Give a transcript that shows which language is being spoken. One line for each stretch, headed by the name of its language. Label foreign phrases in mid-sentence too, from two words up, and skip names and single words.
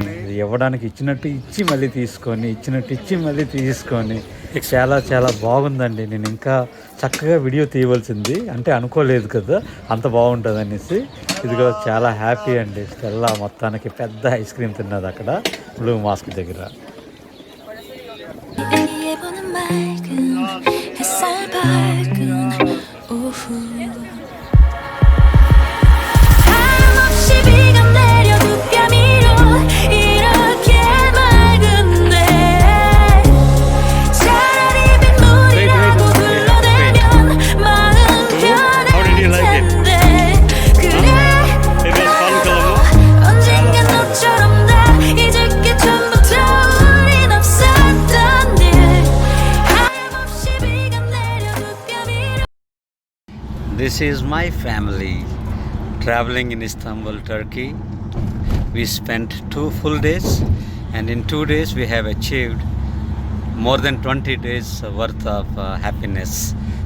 Telugu: ఇవ్వడానికి ఇచ్చినట్టు ఇచ్చి మళ్ళీ తీసుకొని, ఇచ్చినట్టు ఇచ్చి మళ్ళీ తీసుకొని చాలా చాలా బాగుందండి. నేను ఇంకా చక్కగా వీడియో తీయవలసింది, అంటే అనుకోలేదు కదా అంత బాగుంటుంది అనేసి. ఇదిగో చాలా హ్యాపీ అండి. స్టెల్లా మొత్తానికి పెద్ద
English: ice cream
Telugu: తిన్నది అక్కడ బ్లూ మాస్క్ దగ్గర.
Korean: 일기예보는 맑은 햇살 밝은 오후 하염없이 비가 내려 두 뼘 위로 이렇게 맑은데 차라리 빗물이라고 불러대면 마음 편할 텐데 그래 나도 언젠간 너처럼 다 잊을 게 전부터 우린 없었던
English: This is my family traveling in Istanbul, Turkey. We spent 2 full days, and in 2 days we have achieved more than 20 days worth of happiness.